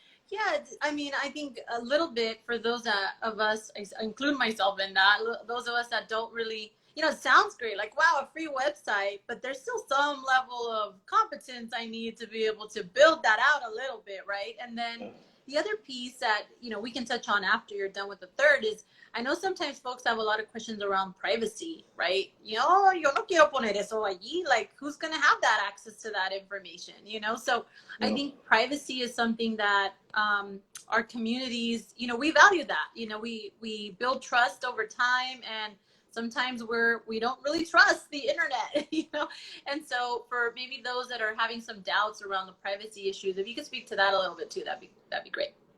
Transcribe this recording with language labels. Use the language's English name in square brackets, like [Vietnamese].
[English] Yeah, I mean, I think a little bit for those of us, I include myself in that, those of us that don't really it sounds great. Like, wow, a free website, but there's still some level of competence I need to be able to build that out a little bit, right? And then the other piece that, we can touch on after you're done with the third is, I know sometimes folks have a lot of questions around privacy, right? [Spanish] Yo no quiero poner eso allí. [English] Like, who's going to have that access to that information, So I think privacy is something that our communities, we value that. We build trust over time, and sometimes we don't really trust the internet, And so for maybe those that are having some doubts around the privacy issues, if you could speak to that a little bit too, that'd be great.